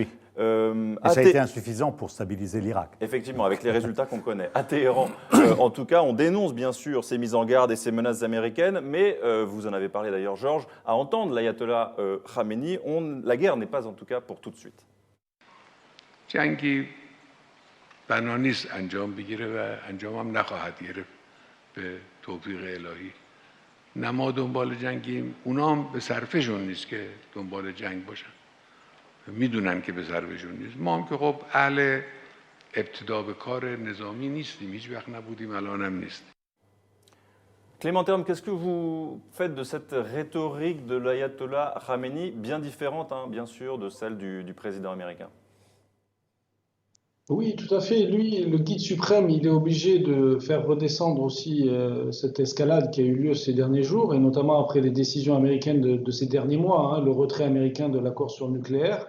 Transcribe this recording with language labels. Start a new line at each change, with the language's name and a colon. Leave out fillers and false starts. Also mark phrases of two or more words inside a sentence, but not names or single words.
French: Et ça a été insuffisant pour stabiliser l'Irak. Effectivement, avec les résultats qu'on connaît. À Téhéran, en tout cas, on dénonce bien sûr ces mises en garde et ces menaces américaines, mais vous en avez parlé d'ailleurs, Georges, à entendre l'ayatollah Khamenei, la guerre n'est pas en tout cas pour tout de suite.
Persian: بنا نیست انجام بگیره و انجام هم نخواهد گرفت به توفیق الهی. نه ما دنبال جنگیم، اونا هم به صرفشون نیست که دنبال جنگ باشن. میدونن که به صرفشون نیست. ما هم که خب اهل ابتدا به کار نظامی نیستیم، هیچ وقت نبودیم، الان هم نیستیم.
French: Clément Terme, qu'est-ce que vous faites de cette rhétorique de l'ayatollah Khamenei, bien différente, hein, bien sûr, de celle du président américain? Oui, tout à fait. Lui, le guide suprême, il est obligé de faire redescendre aussi cette escalade qui a eu lieu ces derniers jours, et notamment après les décisions américaines de ces derniers mois, hein, le retrait américain de l'accord sur le nucléaire.